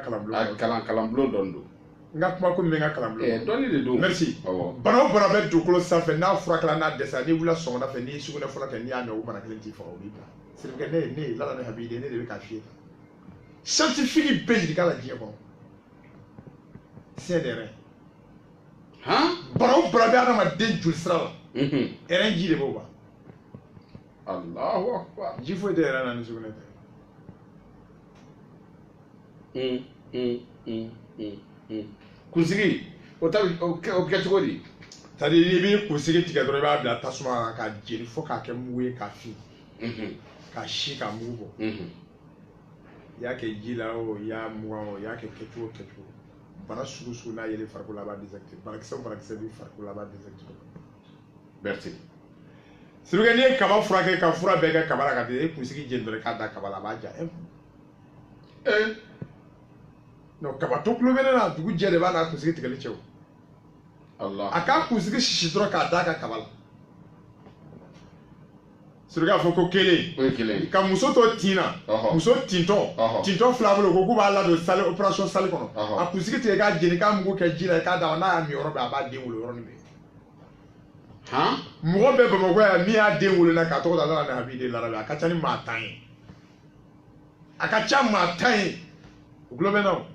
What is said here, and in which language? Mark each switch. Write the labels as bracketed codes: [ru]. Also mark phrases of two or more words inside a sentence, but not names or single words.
[bm] kalanbulon dɔn don n ka kuma ko n bɛ n ka kalanbulon dɔnni de don merci bana o bana bɛ dugukolo sanfɛ n'a furakɛla n'a dɛsɛra n'i wulila sɔgɔmada fɛ n'i ye sugunɛ fɔlɔ kɛ n'i y'a mɛn o bana kelen t'i faga o b'i bila [fr] c'est que [bm] ne Lala ne Habibi ne de bɛ k'a f'i ye scientifique bɛɛ ɲininka la diɲɛ kɔnɔ [fr] c'est des reins [bm] bana o bana bɛ adamaden joli sira la rein ji de b'o ban [ar] الله أكبر [bm] ji foyi tɛ rein na ni sugunɛ tɛ kunsigi o bɛ kɛ cogo di [fr] c'est à dire [bm] n'i b'i kunsigi tigɛ dɔrɔn i b'a bila tasuma kan k'a jeni fo k'a kɛ mugu ye k'a fin k'a si k'a mugu bɔ i y'a kɛ ji la o i y'a mugan o i y'a kɛ kɛcogo bana sugu sugu n'a yeli farikolo la a b'a désactiver banakisɛ b'i farikolo la a b'a désactiver [fr] merci c'est que [bm] n'i ye kaba furakɛ ka fura bɛɛ kɛ kaba la ka ten e kunsigi jeni dɔrɔn k'a da kaba la a b'a ja non kaba to kulo bɛ ne na dugu jɛ de b'a n'a kunsigi tigɛli cɛ o a k'a kunsigi sisi dɔrɔn k'a da ka kaba la c'est k'a fɔ ko kelen ka muso to tin na muso tintɔ fila bolo ko k'u b'a ladon [fr] salle opération salle [bm] kɔnɔ a kunsigi tigɛ k'a jeni k'a mugu kɛ ji la k'a d'a ma n'a y'a min yɔrɔ bɛɛ a b'a den wolo yɔrɔnin bɛɛ mɔgɔ bɛ Bamakɔ yan min y'a den wolo la k'a tɔgɔ da Lala ne Habibi Larabi a ka ca ni maa 10 ye a ka ca maa 10 ye o tulo bɛ na o